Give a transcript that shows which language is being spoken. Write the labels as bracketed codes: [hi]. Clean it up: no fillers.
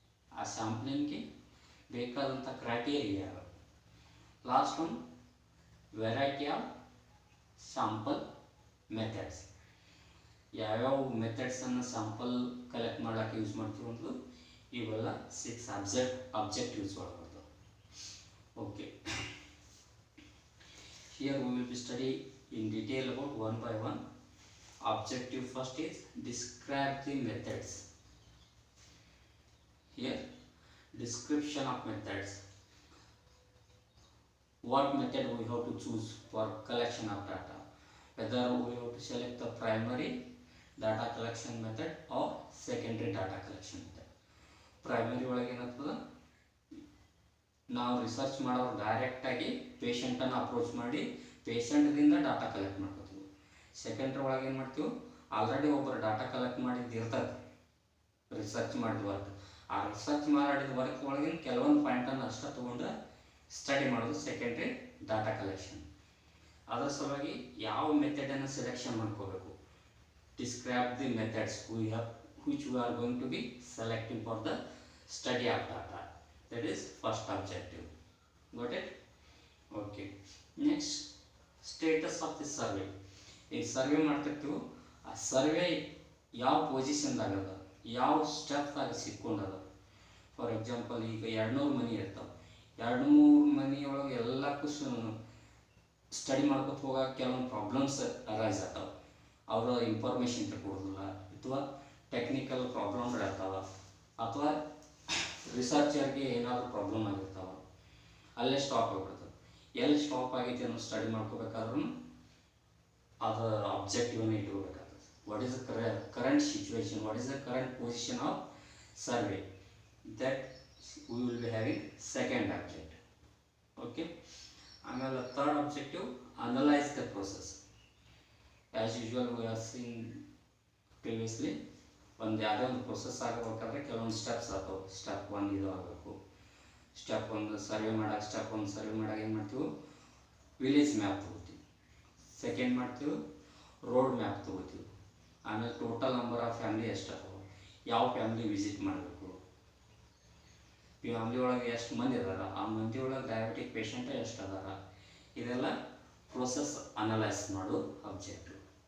[kn] ಆ ಸ್ಯಾಂಪ್ಲಿಂಗ್ಗೆ ಬೇಕಾದಂಥ criteria. [en] Last one, variety of sample methods. [kn] ಯಾವ್ಯಾವ ಮೆಥಡ್ಸನ್ನು ಸ್ಯಾಂಪಲ್ ಕಲೆಕ್ಟ್ ಮಾಡೋಕ್ಕೆ ಯೂಸ್ ಮಾಡ್ತೀವಿ ಅನ್ನೋದು ಇವೆಲ್ಲ 6 objectives ಒಳಗೆ. [en] Okay. Here we will be study in detail about one by one. Objective first is describe the methods. Here description of methods. What method we have to choose for collection of data, whether we have to select the primary data collection method or secondary data collection method. [kn] Primary ಒಳಗೆ ಏನಾಗ್ತದೆ, ನಾವು research ಮಾಡೋರು ಡೈರೆಕ್ಟಾಗಿ ಪೇಷಂಟನ್ನು approach ಮಾಡಿ ಪೇಷಂಟ್ದಿಂದ data collect ಮಾಡ್ಕೋತೀವಿ. Secondary ಒಳಗೆ ಏನು ಮಾಡ್ತೀವಿ, ಆಲ್ರೆಡಿ ಒಬ್ಬರು ಡಾಟಾ ಕಲೆಕ್ಟ್ ಮಾಡಿದ್ದು ಇರ್ತದೆ, ರಿಸರ್ಚ್ ಮಾಡಿದ ವರ್ಕ್. ಆ ರಿಸರ್ಚ್ ಮಾಡಿದ ವರ್ಕ್ ಒಳಗಿನ ಕೆಲವೊಂದು ಪಾಯಿಂಟನ್ನು ಅಷ್ಟೇ ತೊಗೊಂಡು ಸ್ಟಡಿ ಮಾಡೋದು ಸೆಕೆಂಡ್ರಿ ಡಾಟಾ ಕಲೆಕ್ಷನ್. ಅದರ ಸಲುವಾಗಿ ಯಾವ ಮೆಥಡನ್ನು ಸೆಲೆಕ್ಷನ್ ಮಾಡ್ಕೋಬೇಕು, [en] Describe the methods which we are going to be selecting for the study of data. That is first objective. Got it? Okay. Next, status of the survey. [kn] ಈ survey ಮಾಡ್ತಿರ್ತೀವಿ, ಆ survey ಯಾವ ಪೊಸಿಷನ್ದಾಗದ, ಯಾವ ಸ್ಟೆಪ್ದಾಗ ಸಿಕ್ಕೊಂಡದ. For example ಈಗ 200 ಮನಿ ಇರ್ತಾವೆ, 200 ಮನಿಯೊಳಗೆ ಎಲ್ಲಕ್ಕೂ study ಮಾಡ್ಕೊತ ಹೋಗಾಕ ಕೆಲವೊಂದು ಪ್ರಾಬ್ಲಮ್ಸ್ ಅರೈಸ್ ಆಗ್ತಾವೆ. ಅವರ ಇನ್ಫಾರ್ಮೇಷನ್ ಕೊಡೋದಿಲ್ಲ, ಅಥವಾ ಟೆಕ್ನಿಕಲ್ ಪ್ರಾಬ್ಲಮ್ಗಳಿರ್ತಾವೆ, ಅಥವಾ ರಿಸರ್ಚರ್ಗೆ ಏನಾದರೂ ಪ್ರಾಬ್ಲಮ್ ಆಗಿರ್ತಾವೆ, ಅಲ್ಲೇ ಸ್ಟಾಪ್ ಆಗಿಬಿಡ್ತದೆ. ಎಲ್ಲಿ ಸ್ಟಾಪ್ ಆಗೈತಿ ಅನ್ನೋ ಸ್ಟಡಿ ಮಾಡ್ಕೋಬೇಕಾದ್ರೂ ಅದು ಆಬ್ಜೆಕ್ಟಿವನ್ನು ಇಟ್ಕೋಬೇಕಾಗ್ತದೆ. [en] What is the current situation, what is the current position of survey, that we will be having second objective. Okay. ಆಮೇಲೆ third objective, analyze the process. As usual we have seen previously, [kn] ಒಂದು ಯಾವುದೇ ಒಂದು process ಆಗಬೇಕಾದ್ರೆ ಕೆಲವೊಂದು steps ಆಗ್ತಾವೆ. Step 1 ಇದು ಆಗಬೇಕು. Step 1 survey ಮಾಡಕ್ಕೆ, ಸ್ಟೆಪ್ 1 ಸರ್ವೆ ಮಾಡಾಗ ಏನು ಮಾಡ್ತೀವಿ, ವಿಲೇಜ್ ಮ್ಯಾಪ್ ತೊಗೋತೀವಿ. ಸೆಕೆಂಡ್ ಮಾಡ್ತೀವಿ, ರೋಡ್ ಮ್ಯಾಪ್ ತೊಗೋತೀವಿ. ಆಮೇಲೆ ಟೋಟಲ್ ನಂಬರ್ ಆಫ್ ಫ್ಯಾಮಿಲಿ ಎಷ್ಟು ಆಗ್ತಾವೆ, ಯಾವ ಫ್ಯಾಮಿಲಿ ವಿಸಿಟ್ ಮಾಡಬೇಕು, ಫ್ಯಾಮಿಲಿ ಒಳಗೆ ಎಷ್ಟು ಮಂದಿ ಅದಾರ, ಆ ಮಂದಿ ಒಳಗೆ ಡಯಾಬಿಟಿಕ್ ಪೇಷಂಟ್ ಎಷ್ಟು ಅದಾರ, ಇದೆಲ್ಲ ಪ್ರೋಸೆಸ್ ಅನಲೈಸ್ ಮಾಡೋ ಆಬ್ಜೆಕ್ಟಿವ್.